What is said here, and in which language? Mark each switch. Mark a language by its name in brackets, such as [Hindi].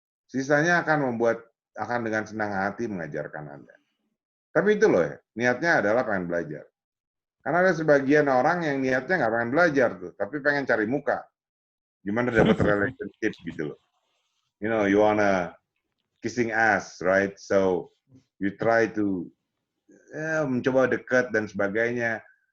[Indonesian] Sisanya akan dengan senang hati mengajarkan Anda. Tapi itu loh ya, niatnya adalah pengen belajar. Karena ada sebagian orang yang niatnya nggak pengen belajar tuh, tapi pengen cari muka. Gimana dapat relationship gitu loh. [English] You know, you wanna kissing ass, right? So you try to [Indonesian] mencoba dekat dan sebagainya.